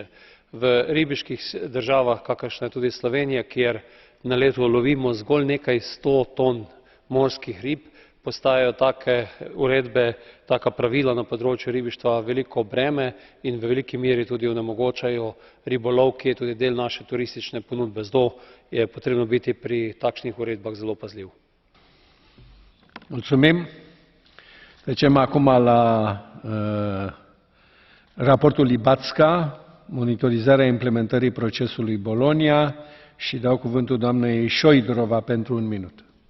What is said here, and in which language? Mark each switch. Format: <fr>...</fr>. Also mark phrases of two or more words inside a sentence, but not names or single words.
<sl>V ribiških državah, kakršna je tudi Slovenija, kjer na leto lovimo zgolj nekaj 100 ton morskih rib, postajajo take uredbe, taka pravila na področju ribištva veliko breme in v veliki meri tudi onemogočajo ribolov, ki je tudi del naše turistične ponudbe. Zato je potrebno biti pri takšnih uredbah zelo pazljiv.</sl> <ro>Mulțumim. Trecem acum la raportul Libacka, monitorizarea implementării procesului Bologna și dau cuvântul doamnei Šojdrová pentru un minut.</ro>